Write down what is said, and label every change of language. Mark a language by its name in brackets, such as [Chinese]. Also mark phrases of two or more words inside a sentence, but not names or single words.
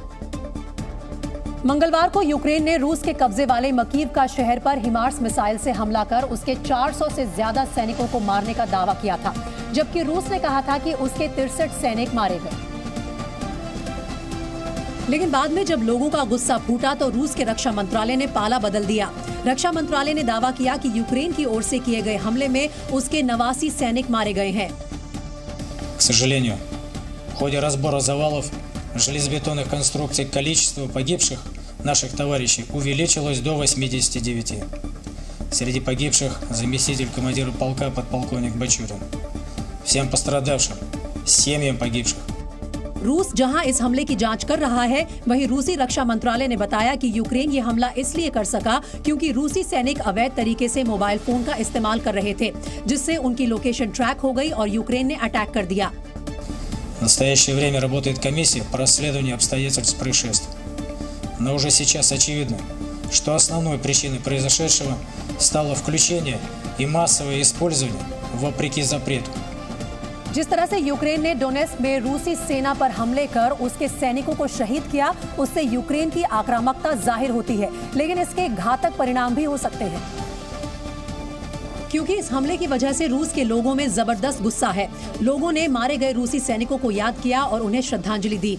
[Hindi] मंगलवार को यूक्रेन ने रूस के कब्जे वाले मकीव का शहर पर हिमार्स मिसाइल से हमला कर उसके 400 से ज्यादा सैनिकों को मारने का दावा किया था, जबकि रूस ने कहा था कि उसके 63 सैनिक मारे गए। लेकिन बाद में जब लोगों का गुस्सा फूटा तो रूस के रक्षा मंत्रालय ने पाला बदल दिया। रक्षा मंत्रालय ने दावा किया कि यूक्रेन की ओर से किए गए हमले में उसके 89 सैनिक मारे गए हैं। [Russian] К сожалению, в ходе разбора завалов железобетонных конструкций количество погибших наших товарищей увеличилось до 89. Среди погибших заместитель командира полка подполковник Бачурин. Всем пострадавшим, семьям погибших. [Hindi] रूस जहां इस हमले की जांच कर रहा है, वहीं रूसी रक्षा मंत्रालय ने बताया कि यूक्रेन ये हमला इसलिए कर सका क्योंकि रूसी सैनिक अवैध तरीके से [English] mobile phone [Hindi] का इस्तेमाल कर रहे थे, जिससे उनकी [English] location track [Hindi] हो गई और यूक्रेन ने अटैक कर दिया। [Russian] В настоящее время работает комиссия по расследованию обстоятельств происшествия. Но уже сейчас очевидно, что основной причиной произошедшего стало включение и массовое использование вопреки запрету [Hindi] जिस तरह से यूक्रेन ने डोनेस्क में रूसी सेना पर हमले कर उसके सैनिकों को शहीद किया, उससे यूक्रेन की आक्रामकता जाहिर होती है, लेकिन इसके घातक परिणाम भी हो सकते हैं। क्योंकि इस हमले की वजह से रूस के लोगों में जबरदस्त गुस्सा है। लोगों ने मारे गए रूसी सैनिकों को याद किया और उन्हें श्रद्धांजलि दी।